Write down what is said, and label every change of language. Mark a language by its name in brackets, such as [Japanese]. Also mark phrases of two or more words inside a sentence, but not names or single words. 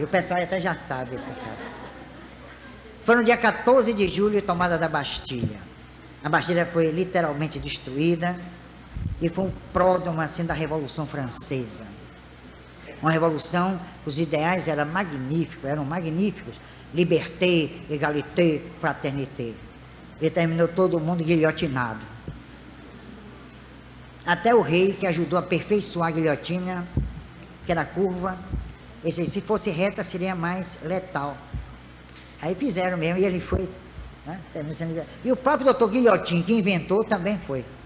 [Portuguese] O pessoal até já sabe esse caso. Foi no dia 14 de julho, tomada da Bastilha. A Bastilha foi literalmente destruída e foi um pródromo assim da Revolução Francesa. uma revolução, os ideais eram magníficos, [French] liberté, égalité, fraternité. [Portuguese] Ele terminou todo mundo guilhotinado. Até o rei, que ajudou a aperfeiçoar a guilhotina, que era curva, esse, se fosse reta seria mais letal. Aí fizeram mesmo, e ele foi, né, e o próprio doutor Guilhotin, que inventou, também foi.